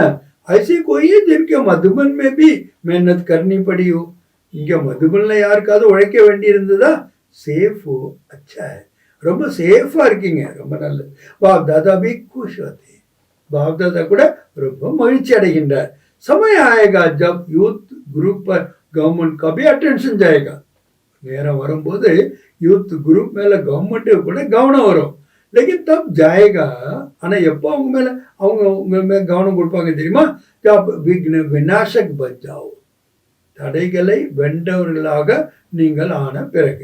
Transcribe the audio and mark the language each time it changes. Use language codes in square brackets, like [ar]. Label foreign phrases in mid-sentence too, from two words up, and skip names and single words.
[hi] ऐसे कोई जिसके मधुबन में भी मेहनत करनी पड़ियो, [ta] இங்க மதுபன்ல யாருக்காவது உழைக்க வேண்டி இருந்ததா? சேஃபோ, அச்சா, ரொம்ப சேஃபா இருக்கீங்க, ரொம்ப நல்லது. [hi] बाप दादा भी खुश होते, [ta] பாப் தாதா கூட ரொம்ப மகிழ்ச்சி அடைகின்றார். [hi] समय आएगा जब यूथ ग्रुप पर गवर्नमेंट का भी अटेंशन जाएगा. [ta] நேரம் வரும்போது யூத் குரூப் மேல கவர்மெண்ட் கூட கவனம் வரும். [hi] लेकिन तब जाएगा, [ta] ஆனா எப்போ அவங்க மேல உங்க மேல கவனம் கொடுப்பாங்க தெரியுமா? [hi] जब विघ्न विनाशक बनजाओ, [ta] தடைகளை வென்றவர்களாக நீங்கள் ஆன பிறகு.